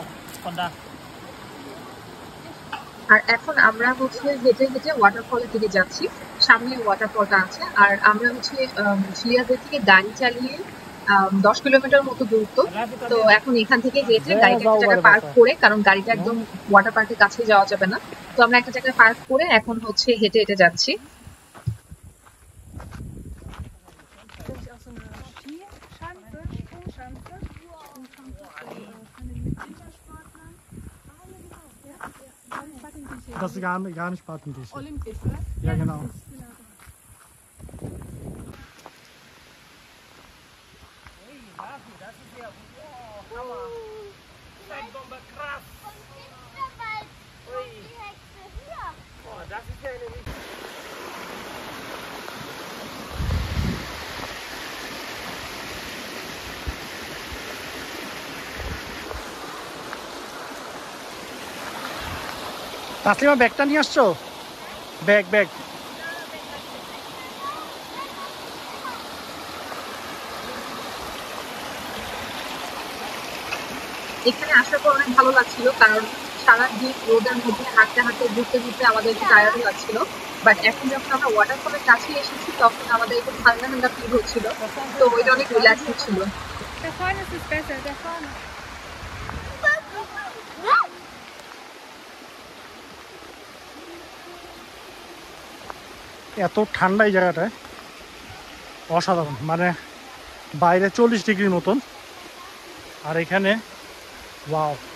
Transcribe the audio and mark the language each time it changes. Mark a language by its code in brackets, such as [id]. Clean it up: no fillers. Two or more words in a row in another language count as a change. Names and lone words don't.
[de] Von da. [bn] আর এখন আমরা হচ্ছে হেঁটে হেঁটে ওয়াটারফলের দিকে যাচ্ছি। সামনে ওয়াটারফলটা আছে, আর আমরা হচ্ছে শিয়াজের থেকে গাড়ি চালিয়ে 10 কিলোমিটার মতো দূরত্ব। তো এখন এখান থেকে হেঁটে গাড়িটা একটা জায়গায় পার্ক করে, কারণ গাড়িটা একদম [en] water park [bn] কাছে যাওয়া যাবে না, তো আমরা একটা জায়গায় পার্ক করে এখন হচ্ছে হেঁটে হেঁটে যাচ্ছি। [de] Das ist gar nicht Patentisch. Olympisch, oder? Ja, genau. Das ist ja. Wow, Hammer. Bombe, krass. Ui. Boah, das ist ja eine richtig. [bn] তাসলিমা ব্যাগটা নিয়ে আসছো? ব্যাগ ব্যাগ এখানে আসার পর অনেক ভালো লাগছিল, কারণ সারাদিন রোদের মধ্যে হাঁটতে হাঁটতে ঘুরতে ঘুরতে আমাদের একটু টায়ার্ড লাগছিল। বাট এখন যখন আমরা ওয়াটারফলের কাছে এসেছি তখন আমাদের একটু ঠান্ডা ঠান্ডা ফিল হচ্ছিল, তো ওইটা অনেক রিল্যাক্স হচ্ছিল। [de] Da vorne ist es besser, da vorne. [bn] এত ঠান্ডা এই জায়গাটায়, অসাধারণ। মানে বাইরে 40 ডিগ্রির মতন, আর এখানে ওয়াও।